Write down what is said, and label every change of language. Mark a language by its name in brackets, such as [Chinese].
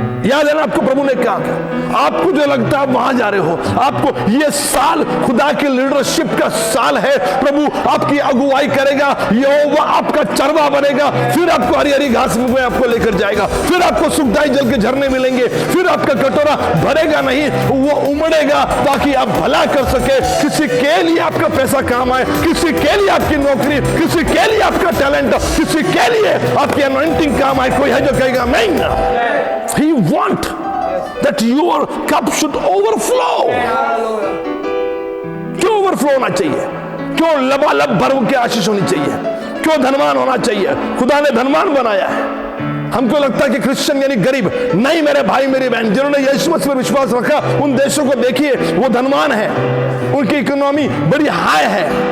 [Hindi] याद है ना आपको प्रभु ने कहा था, आपको जो लगता है वहां जा रहे हो, आपको ये साल खुदा की लीडरशिप का साल है, प्रभु आपकी अगुवाई करेगा, यहोवा आपका चरवा बनेगा, फिर आपको हरी हरी घास में आपको लेकर जाएगा, फिर आपको सुखदाई जल के झरने मिलेंगे, फिर आपका कटोरा भरेगा नहीं, वो उमड़ेगा ताकि आप भला कर सके। किसी के लिए आपका पैसा काम आए, किसी के लिए आपकी नौकरी, किसी के लिए आपका टैलेंट, किसी के लिए आपकी अनॉइंटिंग काम आए। कोई है जो कहेगा नहीं, [English] He want that your cup should overflow। [Hindi] क्यों ओवरफ्लो होना चाहिए? क्यों लबालब भर के आशीष होनी चाहिए? क्यों धनवान होना चाहिए? खुदा ने धनवान बनाया है। हमको लगता है कि क्रिश्चियन यानी गरीब, नहीं मेरे भाई मेरी बहन, जिन्होंने यीशु मसीह पर विश्वास रखा उन देशों को देखिए, वो धनवान है, उनकी इकोनॉमी बड़ी हाई है।